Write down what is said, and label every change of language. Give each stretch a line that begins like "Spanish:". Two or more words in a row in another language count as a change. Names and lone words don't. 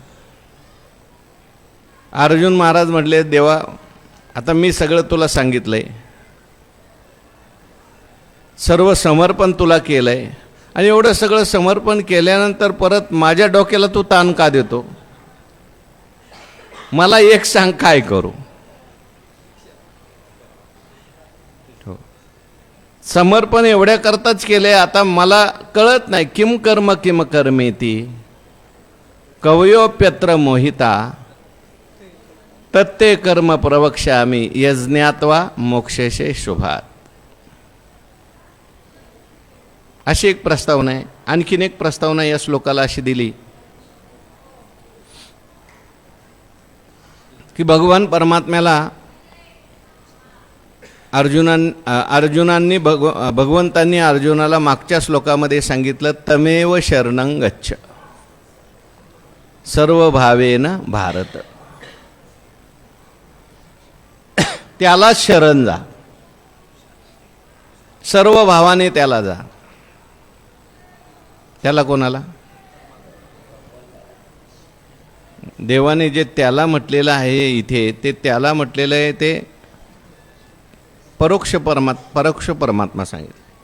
Marathi: अर्जुन महाराज म्हटले, देवा आता मी सगळं तुला सांगितलंय, सर्व समर्पण तुला केलंय, आणि एवढं सगळं समर्पण केल्यानंतर परत माझ्या डोक्याला तू ताण का देतो. मला एक सांग काय करू. समर्पण एवढ्या करताच केले, आता मला कळत नाही.
Sanskrit: किम कर्मेती कवयोप्यत्र मोहिता, तत्ते कर्म प्रवक्ष्यामि यज्ञात्वा मोक्षेशे शुभात.
Marathi: अशी एक प्रस्तावना आहे. आणखीन एक प्रस्तावना या श्लोकाला अशी दिली की भगवान परमात्म्याला भगवंतांनी अर्जुनाला मागच्या श्लोकामध्ये सांगितलं,
Sanskrit: तमेव शरणं गच्छ सर्व भावेन भारत.
Marathi: त्याला शरण जा, सर्व भावाने त्याला जा. त्याला कोणाला? देवाने जे त्याला म्हटलेलं आहे इथे, ते त्याला म्हटलेलं आहे ते परोक्ष परमात्मा सांगितलं.